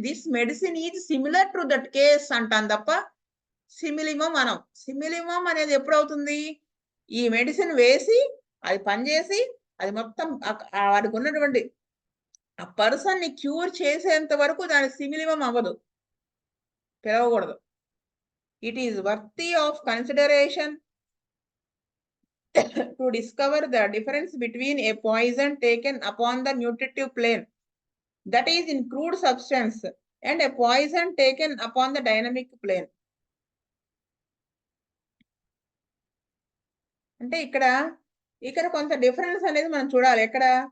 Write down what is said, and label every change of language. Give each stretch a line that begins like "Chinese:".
English: this medicine is similar to that case
Telugu: అంటాం తప్ప simillimum అనం. సిమిలిమం అనేది ఎప్పుడవుతుంది? ఈ మెడిసిన్ వేసి, అది పనిచేసి, అది మొత్తం వాడికున్నటువంటి ఆ పర్సన్‌ని క్యూర్ చేసేంత వరకు దాని సిమిలిమం అవ్వదు. పిలవకూడదు.
English: It is worthy of consideration to discover the difference between a poison taken upon the nutritive plane, that is in crude substance, and a poison taken upon the dynamic plane.
Telugu: అంటే ఇక్కడ కొంత difference అనేది మనం చూడాలి. ఎక్కడ?